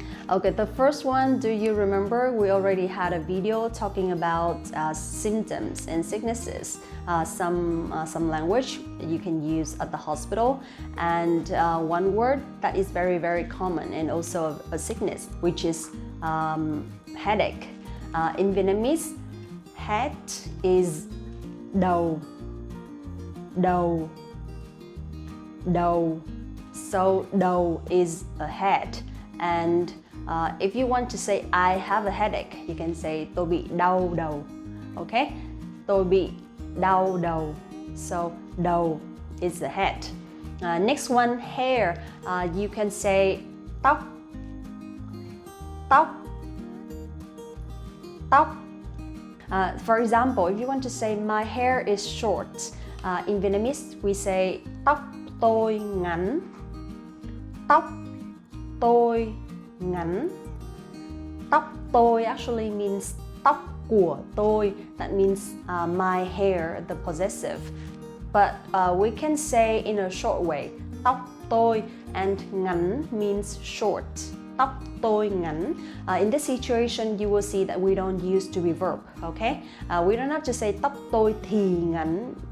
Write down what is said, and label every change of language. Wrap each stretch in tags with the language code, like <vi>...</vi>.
<en>Okay, the first one, do you remember we already had a video talking about symptoms and sicknesses, some language you can use at the hospital, and one word that is very, very common and also a sickness, which is headache. In Vietnamese, head is đầu, đầu, đầu. So đầu is a head, and if you want to say I have a headache, you can say</en> <vi>tôi bị đau đầu.</vi> <en>Okay?</en> <vi>Tôi bị đau đầu.</vi> <en>So đầu is the head. Next one, hair. You can say tóc, tóc, tóc. For example, if you want to say my hair is short, in Vietnamese we say</en> <vi>tóc tôi ngắn. Tóc tôi ngắn. Tóc tôi</vi> <en>actually means</en> <vi>tóc của tôi.</vi> <en>That means my hair, the possessive. But we can say in a short way,</en> <vi>tóc tôi,</vi> <en>and ngắn means short.</en> <vi>Tóc tôi ngắn.</vi> <en>In this situation, you will see that we don't use to be verb, okay? We don't have to say</en> <vi>tóc tôi thì ngắn.</vi>